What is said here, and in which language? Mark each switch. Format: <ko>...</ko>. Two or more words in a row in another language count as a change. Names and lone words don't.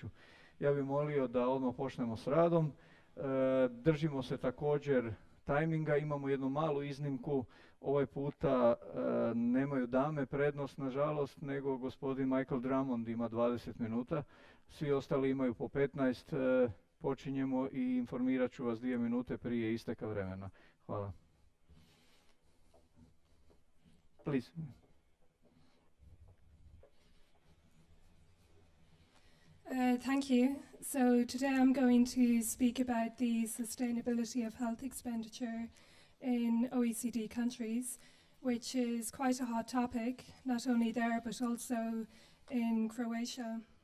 <hr>Ja bih molio da odmah počnemo s radom. Držimo se također tajminga, imamo jednu malu iznimku. Ovaj puta nemaju dame prednost, nažalost, nego gospodin Drummond ima 20 minuta. Svi ostali imaju po 15. Počinjemo i informirat ću vas 2 minute prije isteka vremena. Hvala.</hr> <en>Please. Thank you. So today I'm going to speak about the sustainability of health expenditure in OECD countries, which is quite a hot topic, not only there but also in Croatia.</en>